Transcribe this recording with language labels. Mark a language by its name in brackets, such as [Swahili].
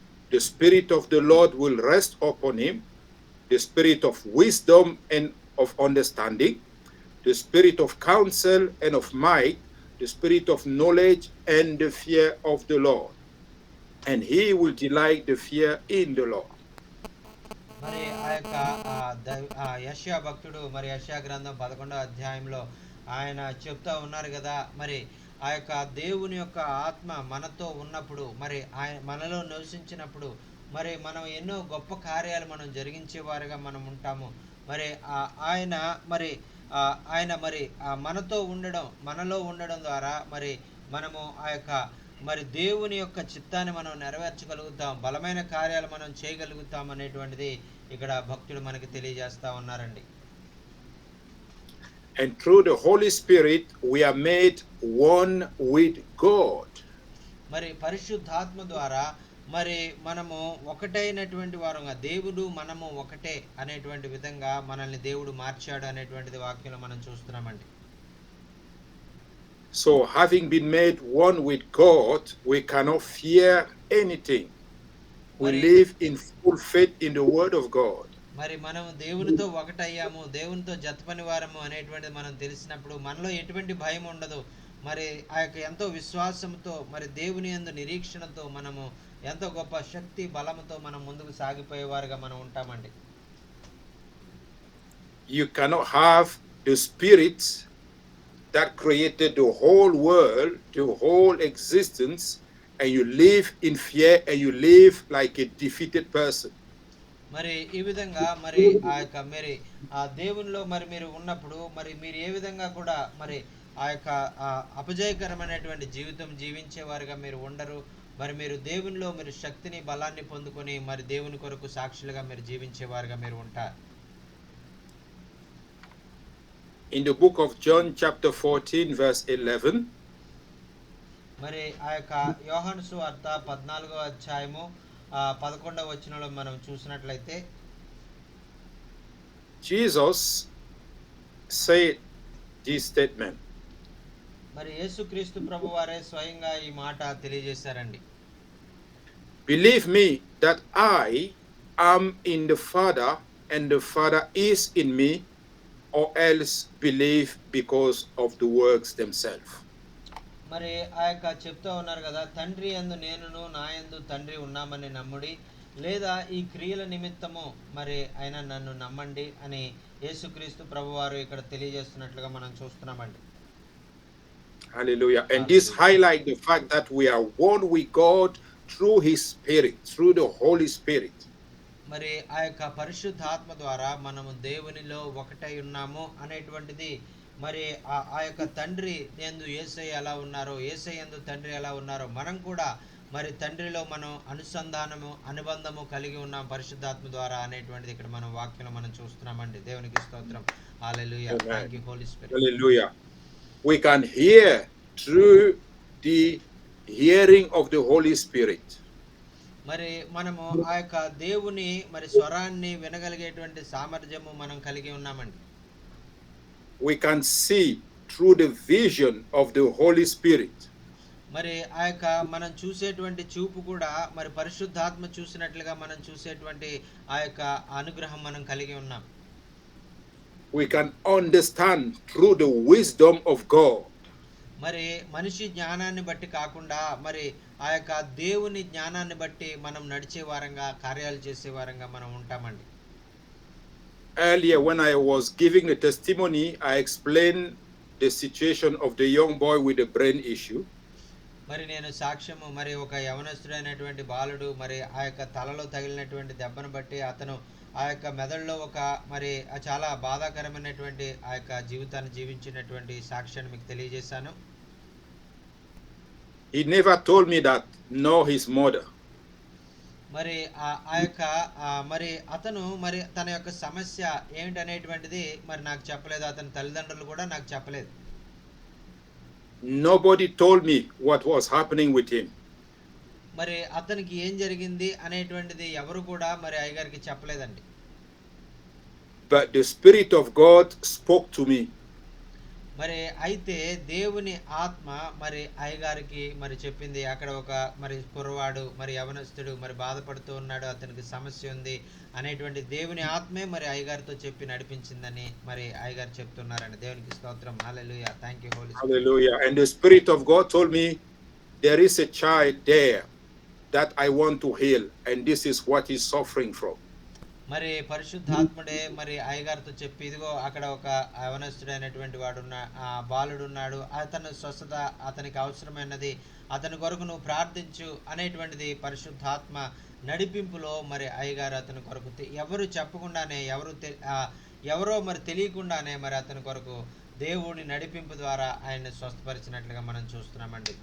[English] The Spirit of the Lord will rest upon him, the Spirit of wisdom and of understanding, the Spirit of counsel and of might, the Spirit of knowledge and the fear of the Lord. And he will delight the fear in the Lord. [Telugu] మరి ఆ యొక్క యెషయా భక్తుడు మరి యెషయా గ్రంథం 11వ అధ్యాయంలో ఆయన చెప్తా ఉన్నారు కదా, మరి ఆ యొక్క దేవుని యొక్క ఆత్మ మనతో ఉన్నప్పుడు, మరి ఆయన మనలో నివసించినప్పుడు, మరి మనం ఎన్నో గొప్ప కార్యాలు మనం జరిగించేవారుగా మనం ఉంటాము. మరి ఆయన మరి ఆయన మరి మనతో ఉండడం, మనలో ఉండడం ద్వారా మరి మనము ఆ యొక్క మరి దేవుని యొక్క చిత్తాన్ని మనం నెరవేర్చగలుగుతాం, బలమైన కార్యాలు మనం చేయగలుగుతాం అనేటువంటిది ఇక్కడ భక్తుడు మనకి తెలియజేస్తా ఉన్నారండి. [English] And through the Holy Spirit we are made one with God. [Telugu] మరి పరిశుద్ధాత్మ ద్వారా మరి మనము ఒకటైనటువంటి వారంగా, దేవుడు మనము ఒకటే అనేటువంటి విధంగా మనల్ని దేవుడు మార్చాడు అనేటువంటిది వాక్యంలో మనం చూస్తున్నామండి. [English] So having been made one with God, we cannot fear anything. We live in full faith in the word of God. [Telugu] మరి మనం దేవునితో ఒకటయ్యాము, దేవునితో జతపని వారము అనేటువంటిది మనం తెలిసినప్పుడు మనలో ఎటువంటి భయం ఉండదు. మరి ఆ యొక్క ఎంతో విశ్వాసంతో, మరి దేవుని యందు నిరీక్షణతో, మనము ఎంతో గొప్ప శక్తి బలముతో మనం ముందుకు సాగిపోయేవారుగా మనం ఉంటామండి. [English] You cannot have the spirit that created the whole world, the whole existence, and you live in fear and you live like a defeated person. [Telugu] మరి ఈ విధంగా మరి ఆ యొక్క మరి ఆ దేవునిలో మరి మీరు ఉన్నప్పుడు మరి మీరు ఏ విధంగా కూడా మరి ఆ యొక్క అపజయకరమైనటువంటి జీవితం జీవించేవారుగా మీరు ఉండరు. మరి మీరు దేవునిలో మీరు శక్తిని బలాన్ని పొందుకొని మరి దేవుని కొరకు సాక్షులుగా మీరు జీవించేవారుగా మీరు ఉంటారు. [English] In the book of John chapter 14 verse 11, [Telugu] మరి ఆ యొక్క యోహాను సువార్త 14వ అధ్యాయము 11వ వచనంలో మనం చూసినట్లయితే [English] Jesus said this statement. [Telugu] మరి యేసుక్రీస్తు ప్రభువారే స్వయంగా ఈ మాట తెలియజేశారండి. [English] Believe me that I am in the Father and the Father is in me, or else believe because of the works themselves. [Telugu] మరి ఆ యొక్క చెప్తా ఉన్నారు కదా, తండ్రి యందు నేనును నా యందు తండ్రి ఉన్నామని నమ్ముడి, లేదా ఈ క్రియల నిమిత్తము మరి ఆయన నన్ను నమ్మండి అని యేసుక్రీస్తు ప్రభువారు ఇక్కడ తెలియజేస్తున్నట్లుగా మనం చూస్తున్నామండి. [English] Hallelujah. And this highlight the fact that we are one with God through his spirit, through the Holy Spirit. [Telugu] మరి ఆ యొక్క పరిశుద్ధాత్మ ద్వారా మనము దేవునిలో ఒకటై ఉన్నాము అనేటువంటిది, మరి ఆ యొక్క తండ్రి యందు యేసయ్య ఎలా ఉన్నారో, యేసయ్య యందు తండ్రి ఎలా ఉన్నారో, మనం కూడా మరి తండ్రిలో మనం అనుబంధము కలిగి ఉన్నాం పరిశుద్ధాత్మ ద్వారా అనేటువంటిది ఇక్కడ మనం వాక్యంలో మనం చూస్తున్నామండి. దేవునికి స్తోత్రం. హల్లెలూయా. [English] Thank you holy spirit. Hallelujah. We can hear through the hearing of the Holy Spirit. [Telugu] మరి మనము ఆ యొక్క దేవుని మరి స్వరాన్ని వినగలిగేటువంటి సామర్థ్యము మనం కలిగి ఉన్నామండి. [English] We can see through the vision of the Holy Spirit. [Telugu] మరి ఆ యొక్క మనం చూసేటువంటి చూపు కూడా మరి పరిశుద్ధాత్మ చూసినట్లుగా మనం చూసేటువంటి ఆ యొక్క అనుగ్రహం మనం కలిగి ఉన్నాం. [English] We can understand through the wisdom of God. [Telugu] మరి మనిషి జ్ఞానాన్ని బట్టి కాకుండా మరి ఆ యొక్క దేవుని జ్ఞానాన్ని బట్టి మనం నడిచే వారంగా, కార్యాలు చేసే వారంగా మనం ఉంటామండి. [English] Earlier when I was giving a testimony, I explained the situation of the young boy with the brain issue. [Telugu] మరి నేను సాక్ష్యము మరి ఒక యవనస్తుడైనటువంటి బాలుడు మరి ఆ యొక్క తలలో తగిలినటువంటి దెబ్బను బట్టి అతను ఆ యొక్క మెదడులో ఒక మరి చాలా బాధాకరమైనటువంటి ఆ యొక్క జీవితాన్ని జీవించినటువంటి సాక్ష్యాన్ని మీకు తెలియజేశాను. [English] He never told me that, nor his mother. [Telugu] మరి ఆ యొక్క మరి అతను మరి తన యొక్క సమస్య ఏమిటనేటువంటిది మరి నాకు చెప్పలేదు. అతని తల్లిదండ్రులు కూడా నాకు చెప్పలేదు. [English] Nobody told me what was happening with him. [Telugu] మరి అతనికి ఏం జరిగింది అనేటువంటిది ఎవరు కూడా మరి అయ్యగారికి చెప్పలేదండి. [English] But the Spirit of God spoke to me. [Telugu] మరి అయితే దేవుని ఆత్మ మరి అయ్యగారికి మరి చెప్పింది, అక్కడ ఒక మరి కుర్రవాడు మరి యవనస్తుడు మరి బాధపడుతూ ఉన్నాడు, అతనికి సమస్య ఉంది అనేటువంటి దేవుని ఆత్మే మరి అయ్యగారితో చెప్పి నడిపించిందని మరి అయ్యగారు చెప్తున్నారండి. దేవునికి స్తోత్రం. హల్లెలూయా. [English] Thank you holy spirit. Hallelujah. And the Spirit of God told me, there is a child there that I want to heal, and this is what he's suffering from. [Telugu] మరి పరిశుద్ధాత్ముడే మరి అయ్యగారితో చెప్పి, ఇదిగో అక్కడ ఒక యవనస్తుడైనటువంటి బాలుడు ఉన్నాడు, అతను స్వస్థత అతనికి అవసరమైనది, అతని కొరకు నువ్వు ప్రార్థించు అనేటువంటిది పరిశుద్ధాత్మ నడిపింపులో మరి అయ్యగారు అతని కొరకు ఎవరు చెప్పకుండానే ఎవరో మరి తెలియకుండానే మరి అతని కొరకు దేవుని నడిపింపు ద్వారా ఆయన స్వస్థపరిచినట్లుగా మనం చూస్తున్నామండి.